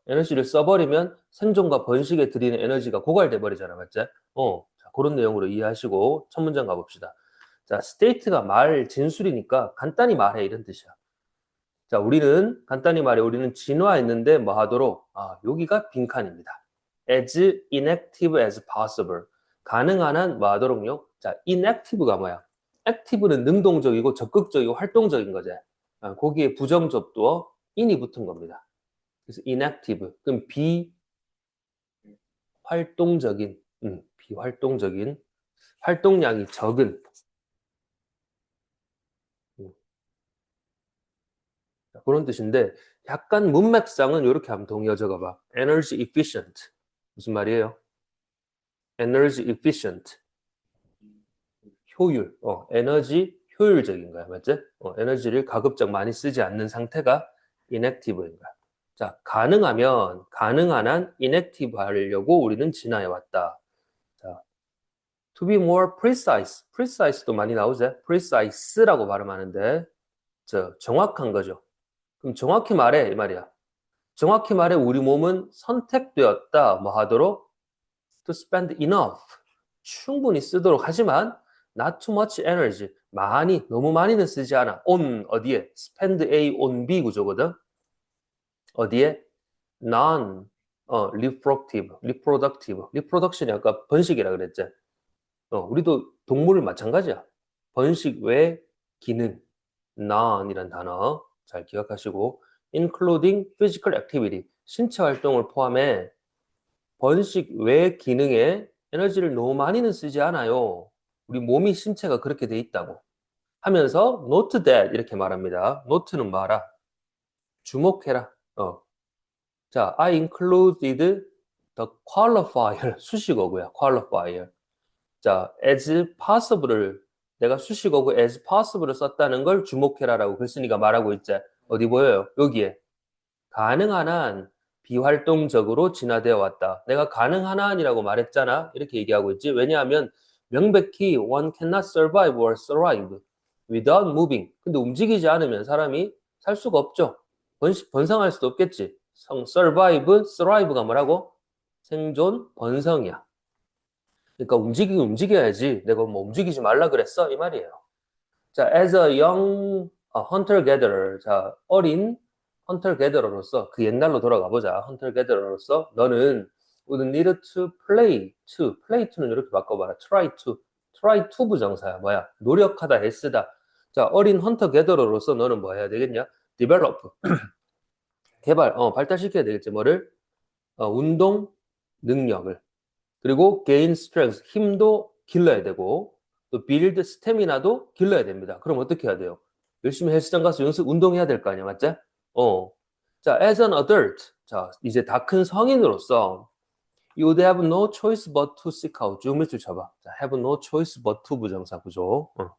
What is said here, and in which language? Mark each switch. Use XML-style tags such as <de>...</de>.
<ko>에너지를 써버리면 생존과 번식에 들이는 에너지가 고갈돼 버리잖아, 맞지? 자, 그런 내용으로 이해하시고 첫 문장 가봅시다. 자, state가 말 진술이니까 간단히 말해 이런 뜻이야. 자, 간단히 말해 우리는 진화했는데 뭐 하도록? 여기가 빈칸입니다.</ko> <en>as inactive as possible.</en> <ko>가능한 한 뭐 하도록요? 자, inactive가 뭐야? active는 능동적이고 적극적이고 활동적인 거지. 거기에 부정접두어 in이 붙은 겁니다. 그래서 inactive. 그럼 비활동적인, 비활동적인, 활동량이 적은. 그런 뜻인데 약간 문맥상은 이렇게 한번 동의어 적어봐.</ko> <en>energy efficient.</en> <ko>무슨 말이에요?</ko> <en>energy efficient. 효율.</en> <ko>에너지 효율적인 거야. 맞지? 에너지를 가급적 많이 쓰지 않는 상태가 inactive인 거야. 자, 가능한 한 inactive 하려고 우리는 진화해 왔다.</ko> <en>자, to be more precise. precise도</en> <ko>많이 나오죠?</ko> <en>precise라고 발음하는데 정확한 거죠.</en> <ko>그럼 정확히 말해 이 말이야. 정확히 말해 우리 몸은 선택되었다. 뭐 하도록?</ko> <en>to spend enough.</en> <ko>충분히 쓰도록 하지만</ko> <en>not too much energy.</en> <ko>너무 많이는 쓰지 않아. on 어디에?</ko> <en>spend A on B</en> <ko>구조거든. 어디에?</ko> <en>non reproductive.</en> <ko>reproduction이 아까 번식이라 그랬지. 우리도 동물은 마찬가지야. 번식 외 기능 non이란 단어 잘 기억하시고</ko> <en>including physical activity</en> <ko>신체 활동을 포함해 번식 외 기능에 에너지를 너무 많이는 쓰지 않아요. 우리 몸이 신체가 그렇게 돼 있다고 하면서 note that 이렇게 말합니다. note는 뭐하라? 주목해라.</ko> <en>자, I included the qualifier</en> <ko>수식어고요.</ko> <en>qualifier.</en> <ko>자, as possible을 내가 수식어고 as possible을 썼다는 걸 주목해라라고 글쓴이가 말하고 있지. 어디 보여요? 여기에 가능한 한 비활동적으로 진화되어 왔다. 내가 가능하나니라고 말했잖아. 이렇게 얘기하고 있지. 왜냐하면 명백히</ko> <en>one cannot survive or thrive without moving.</en> <ko>근데 움직이지 않으면 사람이 살 수가 없죠. 번성할 수도 없겠지. survive, thrive가 뭐라고? 생존, 번성이야. 그러니까 움직여야지. 내가 뭐 움직이지 말라 그랬어? 이 말이에요.</ko> <en>자, as a young hunter-gatherer.</en> <ko>자, 어린 hunter-gatherero로서 그 옛날로 돌아가 보자.</ko> <en>hunter-gatherero로서</en> <ko>너는</ko> <en>would need to play to.</en> <ko>play to는 이렇게 바꿔봐라. try to. try to 부정사야. 뭐야? 노력하다, 애쓰다. 자, 어린 hunter-gatherero로서 너는 뭐 해야 되겠냐? develop. 발달시켜야 되겠지. 뭐를? 운동 능력을. 그리고</ko> <en>gain strength,</en> <ko>힘도 길러야 되고, 또</ko> <en>build stamina</en> <ko>도 길러야 됩니다. 그럼 어떻게 해야 돼요? 열심히 헬스장 가서 운동해야 될 거 아니야, 맞지?</ko> <en>자, as an adult, 자,</en> <ko>이제 다 큰 성인으로서,</ko> <en>you would have no choice but to seek out.</en> <ko>쭉 밑줄 쳐봐.</ko> <en>자, have no choice but to</en> <ko>부정사 구조.</ko>